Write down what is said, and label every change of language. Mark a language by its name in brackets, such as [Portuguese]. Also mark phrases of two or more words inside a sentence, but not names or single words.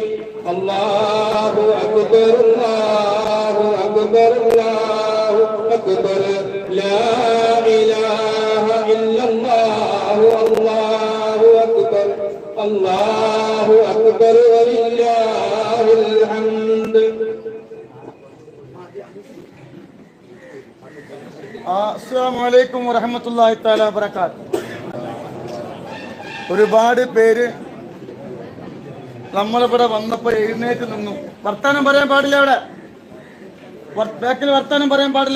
[Arabic] الله أكبر الله أكبر الله أكبر لا إله إلا الله الله أكبر الله أكبر ولله الحمد. السلام عليكم ورحمة الله تعالى وبركاته. [Malayalam] ഒരുപാട് പേര് നമ്മളിവിടെ വന്നപ്പോൾ എഴുന്നേറ്റ് നിന്നു. വർത്താനം പറയാൻ പാടില്ല, അവിടെ ബാക്കിൽ വർത്താനം പറയാൻ പാടില്ല.